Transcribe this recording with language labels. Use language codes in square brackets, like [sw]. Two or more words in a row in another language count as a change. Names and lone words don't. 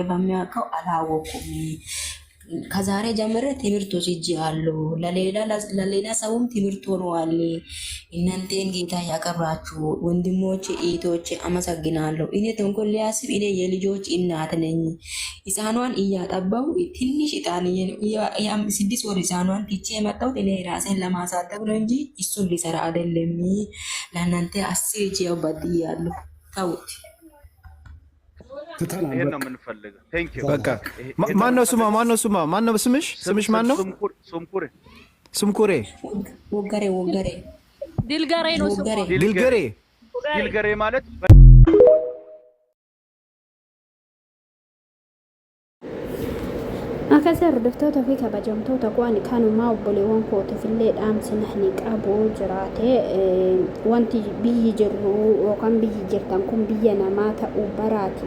[am] በሚያውቀው አላወኩም። ከዛሬ ጀምሬ ትምህርት ወስጃለሁ። ለሌላ ሰውም ትምህርት ሆነዋል። እናንተን ጌታ ያከብራችሁ ወንድሞች እህቶች አመሰግናለሁ። እኔ ተንኮል ሊያስብ እኔ የልጆች እናት ነኝ። ህፃኗን እያጠባው ትንሽ ህፃን 6 ወር ህፃኗን ትቼ የመጣሁት እኔ ራሴን ለማሳደግ ነው እንጂ እሱን ሊሰራ አይደለም። ለእናንተ 10 እጅ ያው በድያለሁ። ተውት። ይሄን ነው የምንፈልገው። [en] Thank you [am] በቃ ማነው ስምሽ ማነው? ስምኩሬ ወገሬ ዲልገሬ ነው ስሙ። ዲልገሬ ማለት [om] akkasi hordoftoota fi kabajamtoota koo ani kanumaa obboleewwan kootiifillee dhaamsi nahni qabu jiraate wanti biyyi jirru yookaan biyyi jirtan kun biyya namaa ta'uu baraati.